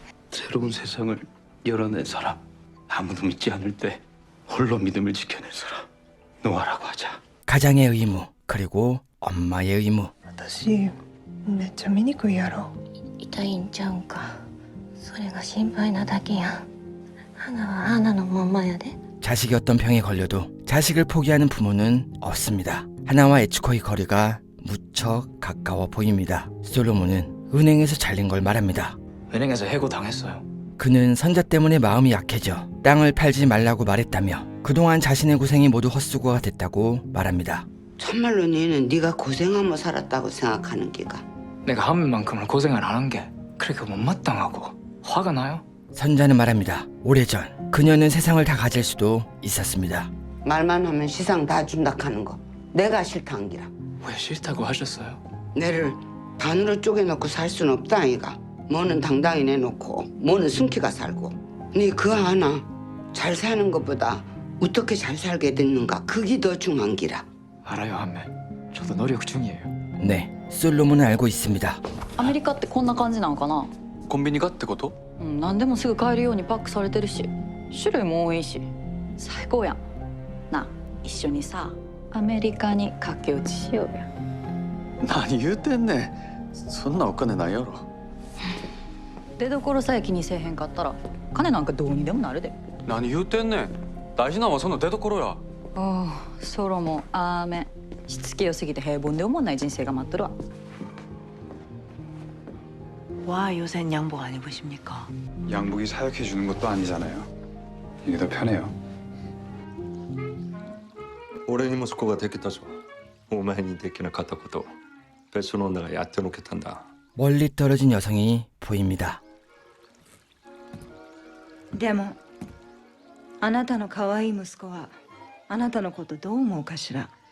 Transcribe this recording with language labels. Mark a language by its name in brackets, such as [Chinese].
[Korean] 새로운 세상을 열어낸 사람, 아무도 믿지 않을 때 홀로 믿음을 지켜낸 사람, 노아라고 하자. 가장의 의무, 그리고 엄마의 의무. [Japanese] 私めっちゃ醜いやろ痛いんちゃうんかそれが心配なだけや花は花のまんまやで [Korean] 자식이 어떤 병에 걸려도 자식을 포기하는 부모는 없습니다. 하나와 에츠코의 거리가 무척 가까워 보입니다. 솔로몬은 은행에서 잘린 걸 말합니다. 은행에서 해고당했어요. 그는 선자 때문에 마음이 약해져 땅을 팔지 말라고 말했다며 그동안 자신의 고생이 모두 헛수고가 됐다고 말합니다. 참말로 너는 네가 고생하며 살았다고 생각하는 기가 내가 한 만큼을 고생을 안 한 게 그렇게 못마땅하고 화가 나요? 선자는 말합니다. 오래전 그녀는 세상을 다 가질 수도 있었습니다. 말만 하면 시상 다 준다 하는 거 내가 싫다 한 기라 왜 싫다고 하셨어요? 내를 반으로 쪼개놓고 살 순 없다 아이가 뭐는 당당히 내놓고 뭐는 숨기가 살고 네 그거 하나 잘 사는 것보다 어떻게 잘 살게 됐는가 그게 더 중요한 기라 알아요, 한매. 저도 노력 중이에요. 네, 솔로몬은 알고 있습니다. [Japanese] アメリカってこんな感じなのかなコンビニがってこと？何でもすぐ買えるようにパックされてるし種類も多いし最高やんなあ一緒にさアメリカに駆け落ちしようや何言うてんねん。そんなお金ないやろ。出所さえ気にせえへんかったら金なんかどうにでもなるで何言うてんねん大事なのはその出所やああソロモンアーメンしつけよすぎて平凡で思わない人生が待っとるわ [Korean] 와 요샌 양복 안 입으십니까? 양복이 사역해 주는 것도 아니잖아요. 이게 더 편해요. [Japanese] 俺に息子ができたぞ。お前にできなかったことを別の女がやってのけたんだ。 [Korean] 멀리 떨어진 여성이 보입니다. [Japanese] でもあなたの可愛い息子はあなたのことどう思うかしら。